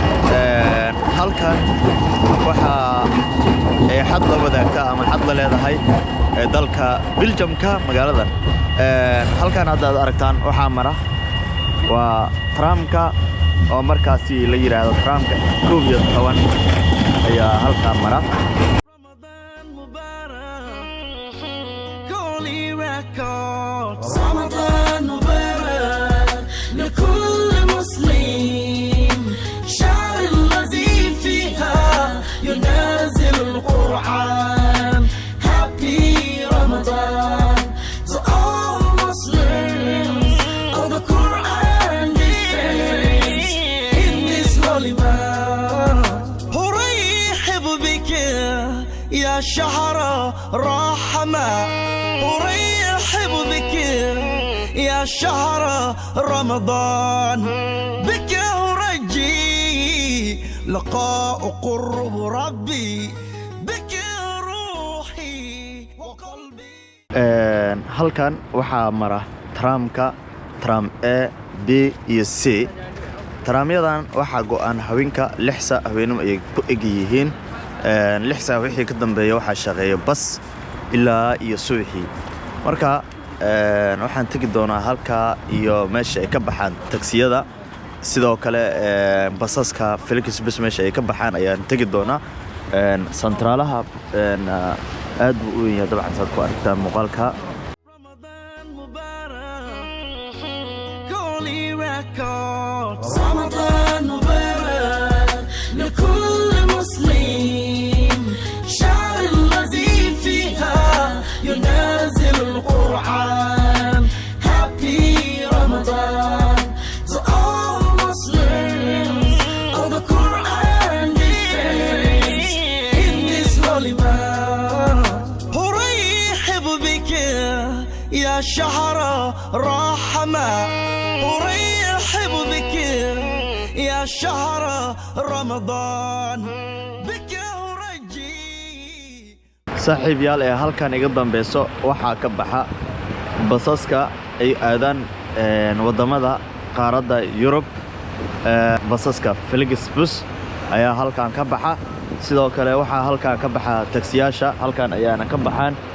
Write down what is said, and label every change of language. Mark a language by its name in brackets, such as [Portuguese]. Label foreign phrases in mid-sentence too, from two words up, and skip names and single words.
[Somali] Halkan waxaa xad la wadaagta ama xad la leedahay dalka Belgiumka magaaladan. Halkan haddaad aragtaan waxaa mara waa tramka oo markaasi la yiraahdo tramka 11 ayaa halkan mara. [Arabic] رمضان مبارك لكل مسلم، شهر الذي فيها ينزل القرآن. [English] Happy Ramadan to all Muslims. All the Quran descends in this holy month. [Arabic] أرحب بك يا شهر رحمة، أرحب بك يا شهر رمضان. بك أرجي لقاء قرب ربي، بك روحي وقلبي. [Somali] halkan waxaa mara tramka tram A, B iyo C. Tramyadan waxaa go'an haweenka 6 saac haweenimo ay ku eg yihiin. 6 saac wixii ka dambeeya waxaa shaqeeya bas ilaa iyo subaxii. Marka waxaan tagi doonaa halka iyo meesha ay ka baxaan taksiyada. Sidoo kale basaska Felix bus meesha ay ka baxaan ayaan tagi doonaa. Centralaha aad buu u yahay dabcan saad ku aragtaan muuqaalka. [Arabic] رمضان مبارك كوني ريكوردز. رمضان مبارك لكل مسلم، شهر الذي فيها ينزل القرآن. Happy Ramadan to all Muslims. All the Quran descends in this holy month. أرحب بك يا شهر رحمة، أرحب بك يا شهر رمضان. بك أرجي. [Somali] saaxiibayaal, halkan iga dambayso waxaa ka baxa basaska ay aadaan wadamada qaaradda Yurub. Basaska Felix bus ayaa halkan ka baxa. sidoo kale waxaa halkan ka baxa taksiyaasha, halkan ayaana ka baxaan.